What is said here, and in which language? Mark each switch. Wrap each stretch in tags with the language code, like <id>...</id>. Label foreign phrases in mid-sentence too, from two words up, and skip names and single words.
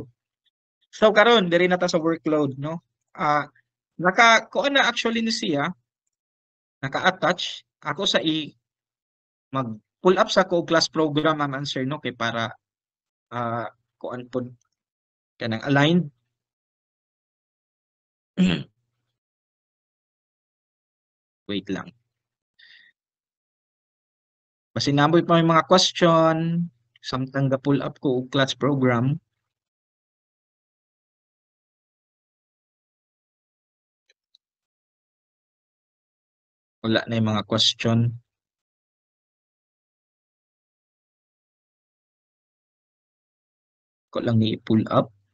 <ceb>So karon diri na ta sa workload, no? Kuan na actually ni siya naka-attach ako sa mag pull up sa ko</ceb> <en>class program</en> <ceb>ang answer no kay para kuan pod kanang aligned. Wait lang. Basi namoy pa may mga question samtang ga pull up ko og</ceb> <en>class program.</en> <tl>Wala na yung mga question. Ko lang i-pull up.</tl>